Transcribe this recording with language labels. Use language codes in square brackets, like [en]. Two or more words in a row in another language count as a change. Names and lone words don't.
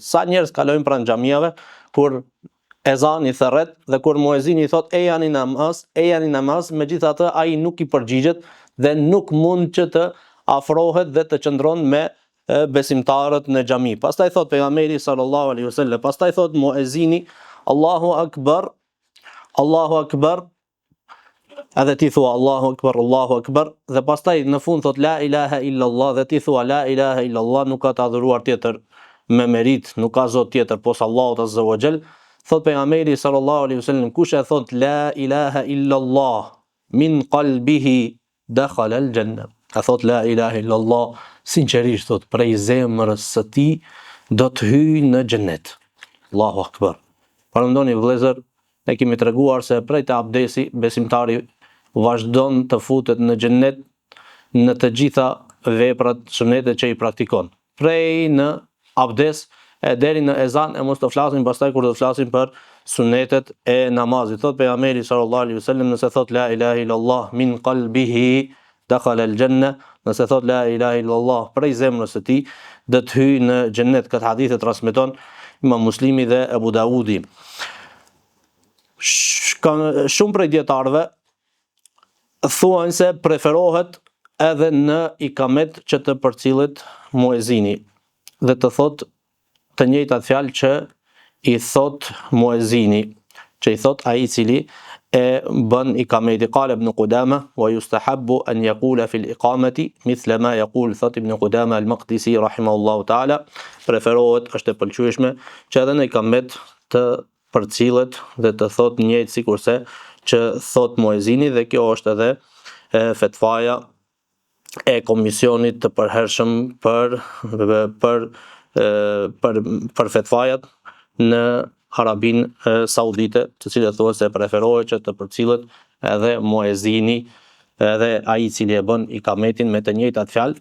[sq] Sa njerëz kalojnë pranë xhamiave kur ezani thërret dhe kur muezini thot ejani namaz, megjithatë ai nuk i përgjigjet dhe nuk mund që të afrohet dhe të qëndron me besimtarët në xhami. Pastaj thot pejgamberi [ar] صلى الله عليه وسلم, [sq] pastaj thot muezini [ar] الله أكبر، الله أكبر, [sq] edhe ti thua [ar] الله أكبر, [sq] dhe pastaj në fund thot [ar] لا إله إلا الله, [sq] dhe ti thua [ar] لا إله إلا الله, [sq] nuk ka të adhuruar tjetër me merit, nuk ka zot tjetër pos Allahut [ar] عز وجل. [sq] Thot pejgamberi [ar] صلى الله عليه وسلم, [sq] kush e thot [ar] لا إله إلا الله من قلبه دخل الجنة, [sq] ka thot [ar] لا إله إلا الله [sq] sinqerisht, thot prej zemrës së tij do të hyjë në xhennet. [ar] الله أكبر. [sq] Parëndoni vëllezër, ne kemi treguar se prej të abdesi besimtari vazhdon të futet në xhennet në të gjitha veprat sunete që i praktikon. Prej në abdes e deri në ezan, e mos të flasim pastaj kur do të flasim për sunetet e namazit. Thot pejgamberi [ar] صلى الله عليه وسلم, [sq] nëse thot [ar] لا إله إلا الله من قلبه دخل الجنة, [sq] nëse thot [ar] لا إله إلا الله [sq] prej zemrës së tij do të hyjë në xhennet. Këtë hadith e transmeton Imam Muslimi dhe Abu Daudi. Shumë prej dietarëve thuan se preferohet edhe në ikamet që të përcillet muezini dhe të thot të njëjtat fjalë që i thot muezini, që i thot ai i cili e bën ikameti. [ar] قال ابن قدامة ويستحب أن يقول في الإقامة مثل ما يقول, [sq] thot ibn Qudama al-Maqdisi [ar] رحمه الله تعالى, [sq] preferohet, është e pëlqyeshme që edhe në ikamet të përcillet dhe të thot njëjtë sikurse që thot muezini, dhe kjo është edhe fetvaja e komisionit të përhershëm për fetvajat në Arabinë Saudite, të cilët thuan se preferohet që të përcillet edhe muezini, edhe ai i cili e bën ikametin me të njëjtat fjalë.